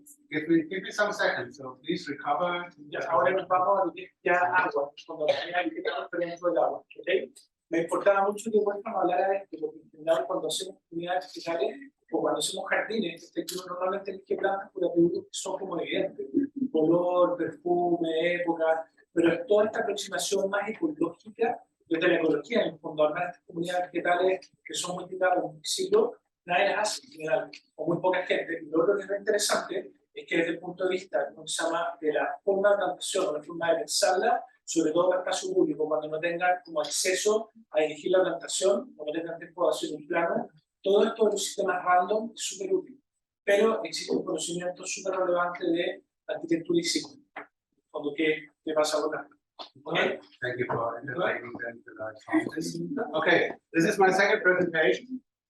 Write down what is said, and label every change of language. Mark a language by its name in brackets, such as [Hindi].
[English] Give me some seconds, so please recover. [Spanish] Ya, ahora nos vamos a lo que es ya agua, cuando hay que estar dentro del agua. ¿Okay? Me importaba mucho que Wolfram hablara de esto, porque en general cuando hacemos comunidades vegetales o cuando hacemos jardines, que uno normalmente elige plantas por atributos que son como evidentes, color, perfume, época, pero es toda esta aproximación más ecológica desde la ecología, en el fondo, armar estas comunidades vegetales que son multiplicadas en un siglo, nadie las hace en general, o muy poca gente. Y lo otro que es muy interesante es que desde el punto de vista, como se llama, de la forma de plantación o la forma de pensarla, sobre todo en el espacio público, cuando no tengan como acceso a dirigir la plantación, o no tengan tiempo de hacer un plano, todo esto de los sistemas random es súper útil. Pero existe un conocimiento súper relevante de arquitectura y diseño. Cuando ¿qué pasa con la? Okay. [English] Thank you for inviting them to that conference. Okay, this is my second presentation.